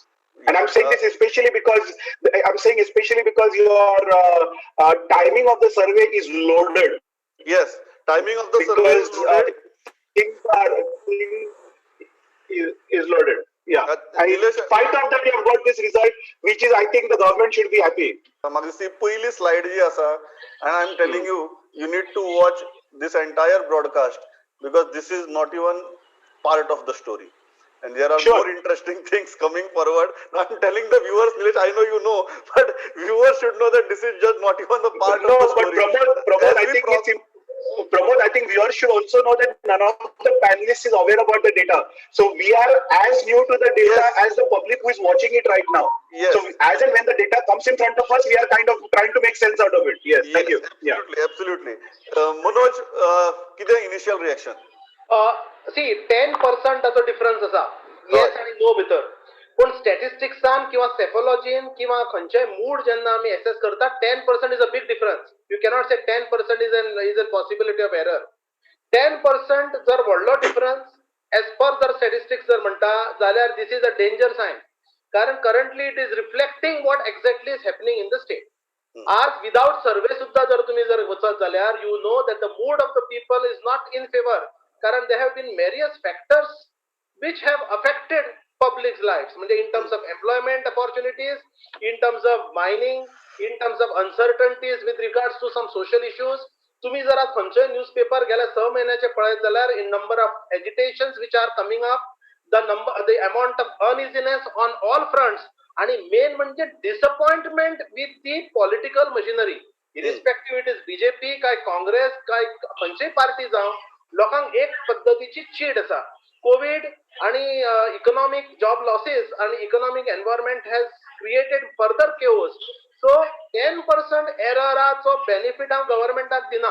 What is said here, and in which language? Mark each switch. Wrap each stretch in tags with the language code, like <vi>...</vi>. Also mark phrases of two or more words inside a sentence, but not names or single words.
<en>And I'm saying this especially because your timing of the survey is loaded. Yes, timing of the survey is loaded. Is loaded. Yeah. And in spite of that, you have got this result, which is, I think, the government should be happy.</en> <kok>Magisi पहिली slide जी असा,</kok> <en>and I'm telling you, you need to watch this entire broadcast because this is not even part of the story. And there are more interesting things coming forward. I'm telling the viewers, Nilesh, I know you know, but viewers should know that this is just not even the part of the story. Pramod, I think viewers should also know that none of the panelists is aware about the data. So we are as new to the data as the public who is watching it right now. Yes. So as and when the data comes in front of us, we are kind of trying to make sense out of it. Yes, thank you. Absolutely. Manoj, किती initial reaction?</en> <kok>See, 10% असो डिफरन्स असा येस आणि नो भितर. पण स्टॅटिस्टिक्सान किंवा सेफॉलॉजीन किंवा खंयच्याय मूड जेन्ना आमी एसेस करता 10%</kok> <en>is a big difference. you cannot say 10% is a possibility of error.</en> <kok>10% जर व्हडलो डिफरन्स</kok> <en>as per</en> <kok>जर स्टॅटिस्टिक्स जर म्हणटा जाल्यार</kok> <en>this is a danger sign. कारण currently it is reflecting what exactly is happening in the state. आज without survey</en> <kok>सुद्धा जर तुम्ही जर वचत जाल्यार</kok> <en>you know that the mood of the people is not in favour. कारण there have been various factors which have affected public's lives. म्हणजे in terms of employment opportunities, in terms of mining, in terms of uncertainties with regards to some social issues.</en> <kok>तुम्ही जर आज खंयचोय न्यूजपेपर गेल्या 6 महिन्याचे पळयत जाल्यार</kok> <en>in number of agitations which are coming up, the amount of uneasiness on all fronts, आणि मेन म्हणजे disappointment with the political machinery. Irrespective it is</en> <kok>BJP काय काँग्रेस काय खंयचीय पार्टी जावं, लोकांक एक पद्धतीची चीड आसा.</kok> <en>कोविड आणि economic job losses आणि economic environment has created further chaos.</en> <kok>सो 10% एरराचो बेनिफीट हांव गव्हर्नमेंटाक दिना.</kok>